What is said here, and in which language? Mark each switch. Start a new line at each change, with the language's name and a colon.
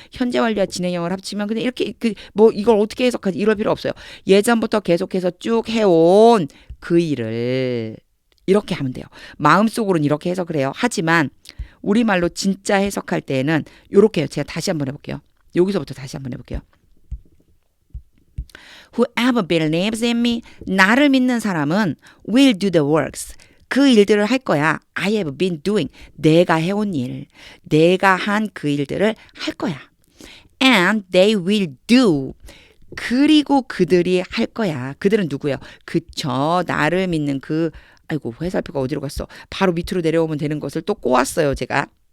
Korean: 현재 완료와 진행형을 합치면 그냥 이렇게 뭐 이걸 어떻게 해석하지? 이럴 필요 없어요. 예전부터 계속해서 쭉 해온 그 일을 이렇게 하면 돼요. 마음속으로는 이렇게 해석을 해요. 하지만 우리말로 진짜 해석할 때에는 이렇게 해요. 제가 다시 한번 해볼게요. 여기서부터 다시 한번 해볼게요.
English: Whoever believes in me.
Korean: 나를 믿는 사람은
English: will do the works.
Korean: 그 일들을 할 거야.
English: I have been doing.
Korean: 내가 해온 일. 내가 한 그 일들을 할 거야.
English: And they will do.
Korean: 그리고 그들이 할 거야. 그들은 누구예요? 그쵸. 나를 믿는 아이고 회살표가 어디로 갔어? 바로 밑으로 내려오면 되는 것을 또 꼬았어요. 제가.